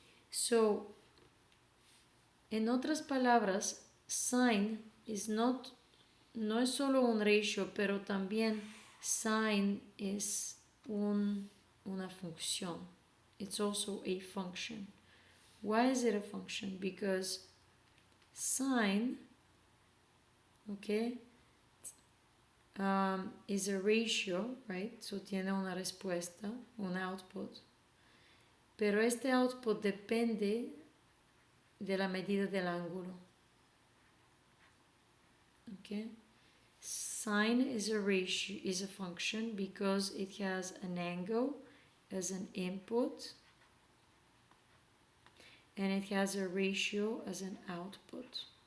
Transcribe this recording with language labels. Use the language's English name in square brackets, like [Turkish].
[Spanish] So, en otras palabras, sine no es solo un ratio, pero también sine es una función. [English] It's also a function. Why is it a function? Because sine, okay, is a ratio, right? [Spanish] So tiene una respuesta, un output. Pero este output depende de la medida del ángulo. [English] Okay? Sine is a ratio, is a function because it has an angle as an input and it has a ratio as an output.